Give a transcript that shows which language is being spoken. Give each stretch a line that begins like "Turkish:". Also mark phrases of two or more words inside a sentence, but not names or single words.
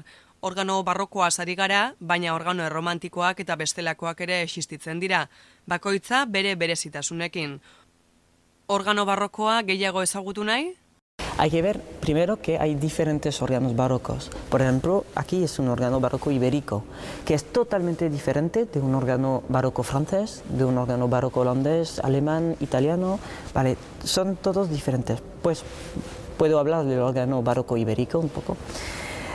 Basque: Organo barrokoa ari gara, baina organo erromantikoak eta bestelakoak ere existitzen dira, bakoitza bere berezitasunekin. Organo barrokoa gehiago ezagutu nahi?
Spanish: Hay que ver primero que hay diferentes órganos barrocos. Por ejemplo, aquí es un órgano barroco ibérico, que es totalmente diferente de un órgano barroco francés, de un órgano barroco holandés, alemán, italiano. Vale, son todos diferentes. Pues puedo hablar del órgano barroco ibérico un poco.